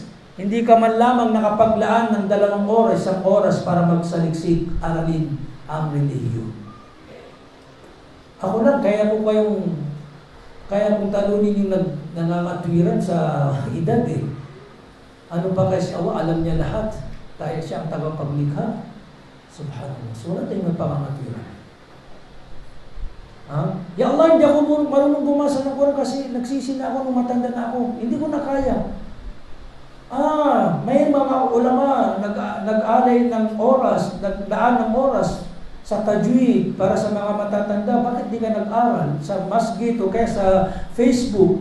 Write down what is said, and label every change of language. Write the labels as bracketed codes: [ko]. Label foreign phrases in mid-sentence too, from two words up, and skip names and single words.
[tl] Hindi ka man lamang nakapaglaan ng 2 oras, 1 oras para magsaliksik, aralin ang relihiyon. Ako lang, kaya kong talunin yung nangangatwiran sa edad eh. Ano pa kasi alam niya lahat. Dahil siya ang tagapaglikha. Subhanallah. So wala tayong magpangangatwiran. [ar] يا الله, [tl] hindi ako marunong bumasa ng Quran kasi nagsisi na ako nung matanda na ako. Hindi ko na kaya. May mga ulama nag-alay ng oras, naglaan ng oras sa tajwid para sa mga matatanda. Bakit di ka nag-aral sa masjid o kaya sa Facebook?